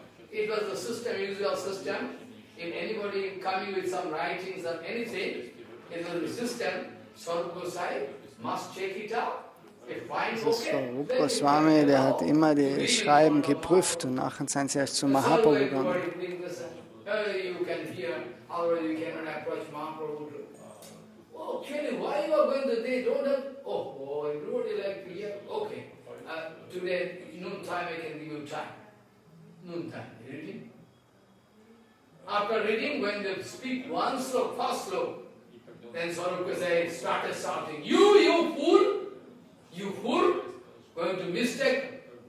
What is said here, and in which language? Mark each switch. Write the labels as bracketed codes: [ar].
[en] It was the system, usual system. If anybody coming with some writings or anything, in the system, Swarup Gosai must check it out. [de] Das Swarup Goswami, der hat immer die Schreiben geprüft und nachher sind sie erst zu Mahaprabhu gegangen. [en] You can hear, already you cannot approach Mahaprabhu. Oh, Kelly, why you are going to they don't have? Oh, everybody like to hear. Okay, today noon time I can give you time. Noon time, reading. After reading, when they speak one slope, first slope, then Swarup Gosai started shouting, you fool, going to mistake.